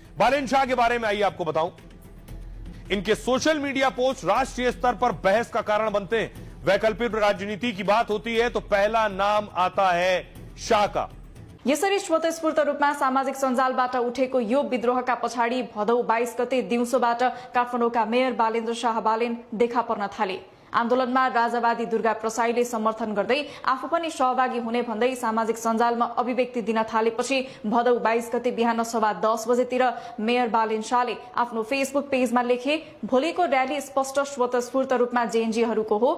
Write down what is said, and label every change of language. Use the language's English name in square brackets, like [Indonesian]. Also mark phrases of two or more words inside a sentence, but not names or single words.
[Hindi] बालेन शाह के बारे में आइए आपको बताऊं। इनके [English] social media [Hindi] पोस्ट राष्ट्रीय स्तर पर बहस का कारण बनते हैं। वैकल्पिक राजनीति की बात होती है तो पहला नाम आता है शाह का। [Nepali] यसरी स्वतस्फूर्त रूपमा सामाजिक सञ्जालबाट उठेको यो विद्रोहका पछाडि भदौ 22 गते दिउँसोबाट काठमाडौँका मेयर बालेन्द्र शाह बालेन देखा पर्न थाले। आन्दोलनमा राजावादी दुर्गा प्रसाईले समर्थन गर्दै आफू पनि सहभागी हुने भन्दै सामाजिक सञ्जालमा अभिव्यक्ति दिन थालेपछि भदौ 22 गते बिहान 10:15 बजेतिर मेयर बालेन शाहले आफ्नो फेसबुक पेजमा लेखे, भोलिको र्याली स्पष्ट स्वतस्फूर्त रूपमा जेएनजीहरूको हो।